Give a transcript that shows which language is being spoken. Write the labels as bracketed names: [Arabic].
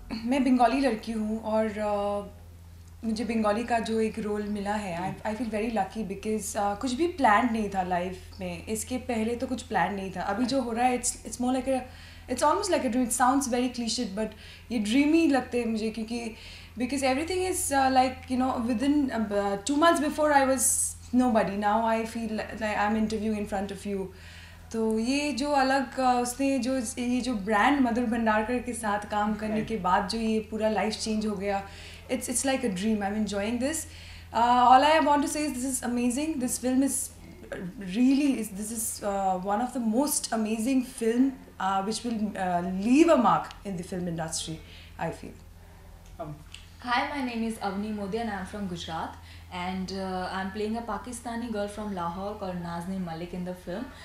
[Hindi] मैं बंगाली लड़की हूँ और मुझे बंगाली का जो एक रोल मिला है, [English] I feel very lucky because [Hindi] कुछ भी प्लान नहीं था लाइफ में। इसके पहले तो कुछ प्लान नहीं था। अभी जो हो रहा है [English] It's more like it's almost like a dream. It sounds very cliched but [Hindi] ये ड्रीमी लगते हैं मुझे, क्योंकि [English] Because everything is like you know within 2 months before I was nobody. Now I feel like I'm interviewing in front of you. [Hindi] तो ये जो अलग उसने जो ये जो ब्रांड मधुर भंडारकर के साथ काम करने के बाद जो ये पूरा लाइफ चेंज हो गया, [English] it's like a dream. I'm enjoying this. All I want to say is this is amazing. This film is really this is one of the most amazing film which will leave a mark in the film industry, I feel. Hi, my name is Avni Modi and I'm from Gujarat. And I'm playing a Pakistani girl from Lahore called Nazneen Malik in the film.